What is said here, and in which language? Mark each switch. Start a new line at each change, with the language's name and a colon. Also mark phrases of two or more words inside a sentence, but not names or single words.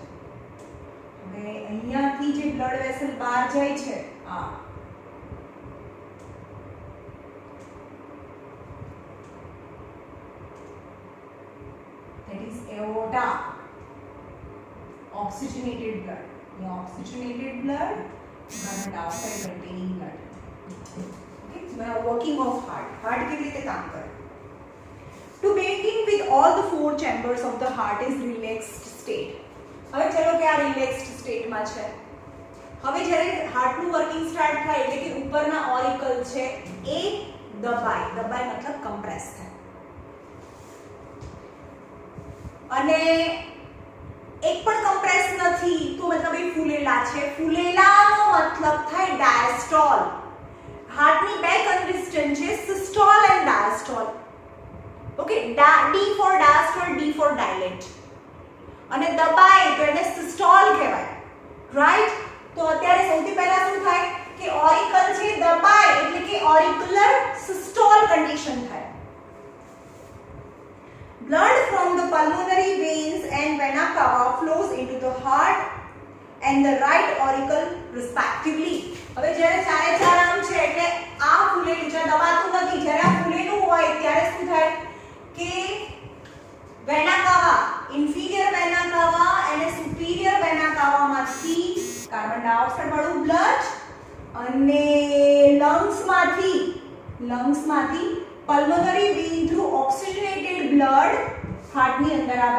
Gujarati: હવે અહીંયાથી જે
English: blood vessel
Gujarati: બહાર જાય છે આ
English: that is aorta, oxygenated blood. Yeah, oxygenated blood, carbon dioxide containing blood. Working of heart.
Gujarati: heart કેવી રીતે કામ કરે?
English: To begin with, all the four chambers of the heart is relaxed state.
Gujarati: હવે ચલો કે આ
English: relaxed state
Gujarati: માં છે. હવે જ્યારે heart નું
English: working start
Gujarati: થાય એટલે કે ઉપરના ઓરિકલ છે એ દબાય મતલબ compress થાય. અને એક પણ compress નથી તો મતલબ એ ફૂલેલા છે. ફૂલેલાનો મતલબ થાય diastole. હાર્ટની બે કન્ડિશન છે
English: systole and diastole. okay, D for diastole, D for dilate.
Gujarati: અને દબાય તો એને સિસ્ટોલ કહેવાય, રાઈટ? તો અત્યારે સૌથી પહેલા શું થાય કે ઓરિકલ છે દબાય એટલે કે
English: auricular systole condition
Gujarati: થાય.
English: blood from the pulmonary veins and vena cava flows into the heart and the right auricle respectively.
Gujarati: હવે જ્યારે ચારે ચાર આમ છે એટલે આ ફૂલેલું છે દબાતું નથી. જ્યારે આ ફૂલેલું હોય ત્યારે શું થાય કે વેના કાવા,
English: inferior vena cava
Gujarati: અને
English: superior vena cavaમાંથી carbon dioxide
Gujarati: વાળું બ્લડ અને લંગ્સમાંથી
English: pulmonary vein through oxygenated blood heartની
Gujarati: અંદર આવે.